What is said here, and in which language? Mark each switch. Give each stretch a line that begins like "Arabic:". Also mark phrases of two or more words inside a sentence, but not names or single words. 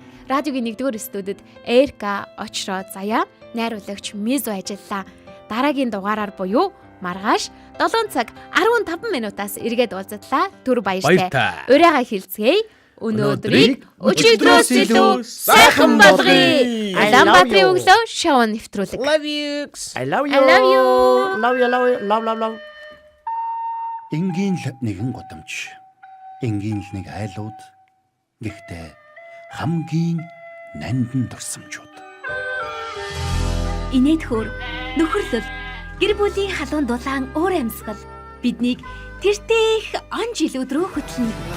Mongolian: Радиогийн 1-р студид Эрка очроо заяа найруулагч Мизо ажиллаа. Дараагийн дугаараар буюу маргааш 7 цаг 15 минутаас эргээд уулзлаа. Түр баяртай. Урайгаа хэлцгээе. Өнөөдрийг өчигдрөөс илүү сайхан болгоё. Улаанбаатарын өглөө шоу нэвтрүүлэг.
English: Love you. I love you. I love you. Love you, love.
Mongolian: Энгийн л нэгэн гудамж. Энгийн л нэг айлууд. Гэхдээ хамгийн нандин дурсамжууд. Инээдхүүр, нөхөрлөл, гэр бүлийн халуун дулаан уур амьсгал биднийг тэртех он жилүүд рүү хөтлөнө.